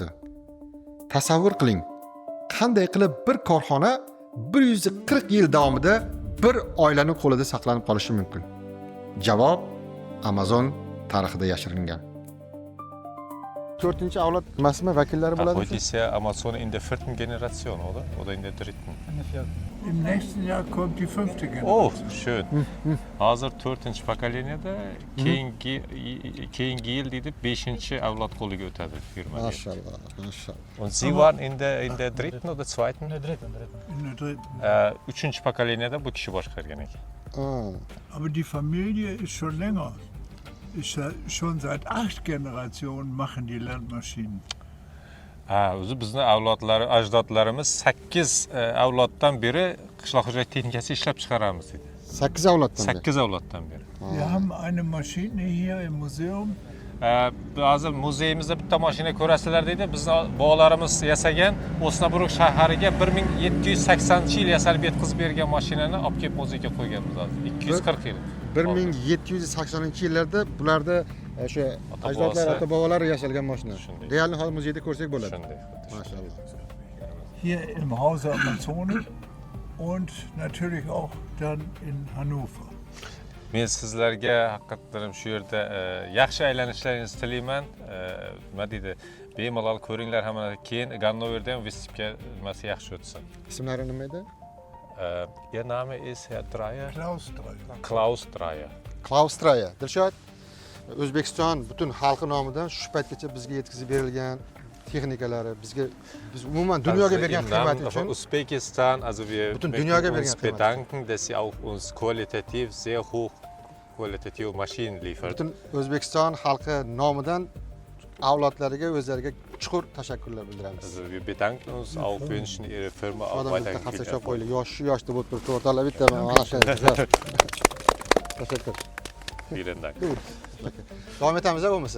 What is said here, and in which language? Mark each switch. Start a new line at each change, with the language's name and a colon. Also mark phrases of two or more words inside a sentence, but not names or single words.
Uzbek: Tasavvur qiling, qanday qilib bir korxona 140 yil davomida bir oilaning qo'lida saqlanib qolishi mumkin? Javob Amazon tarixida yashiringan. 4-avlod emasmi vakillari bo'ladi?
German: Heute ist ja Amazon in der 4. Generation, oder? Oder in der 3. Im nächsten Jahr kommt die 5. Generation. Oh, schön.
Uzbek: Hozir 4 pokoleniyada keyingi yil deydi 5-avlod qo'liga o'tadi firma. Maşallah, maşallah.
German: Und Sie waren in der 3. oder 2. In der 3.
Uzbek: 3 pokoleniyada bu kishi boshqargan ekan.
German: Aber die Familie ist schon länger. Schon seit 8 Generationen machen die Landmaschinen.
Uzbek: O'zi bizni avlodlari, ajdodlarimiz 8 avloddan beri qishloq xo'jalik texnikasi ishlab chiqaramiz dedi. 8 avloddan beri. 8 avloddan beri.
German: Wir haben eine Maschine hier im Museum.
Uzbek: Hozir muzeyimizda bitta mashina ko'rasizlar deydi. Bizni bog'larimiz yasagan Osnabruk shahariga 1780-yil yasalib yetkazib bergan mashinani olib kelib muzeyga qo'yganmiz hozir. 240 yil. 1780-yillarda bularda o'sha ajdodlar, ota-bobolar yasalgan mashina. Realni hozir muzeyda ko'rsak bo'ladi. Shunday. Maşallah.
German: Hier im Hause Amazone und natürlich auch dann in Hannover.
Uzbek: Men sizlarga haqiqatan shu yerda yaxshi aylanishlaringizni tilayman. Nima deydi? Bemalol ko'ringlar hamma. Keyin Gannoverda ham Vestipga nimasi yaxshi o'tsin. Ismlari nima edi?
German: Ihr Name ist Herr Dreyer? Klaus Dreyer. Klaus Dreyer. Klaus Dreyer.
Uzbek: Dilshod, O'zbekiston butun xalqi nomidan shu paytgacha bizga yetkazib berilgan texnikalari, biz umuman dunyoga bergan xizmati uchun
German: Usbekistan, also wir
Uzbek: butun dunyoga bergan
German: uns bedanken, dass Sie auch uns qualitativ sehr hochqualitative Maschinen liefern.
Uzbek: Butun O'zbekiston xalqi nomidan avlodlariga o'zlariga chuqur tashakkurlar bildiramiz.
German: Also wir bedanken uns auch, wünschen Ihre Firma auch weiterhin viel Erfolg.
Uzbek: Yoshda bo'lib turibdi, o'rtoqlar bitta mana shu. Tashakkur.
German: Vielen Dank.
Uzbek: Davom etamiz bo'lmasa.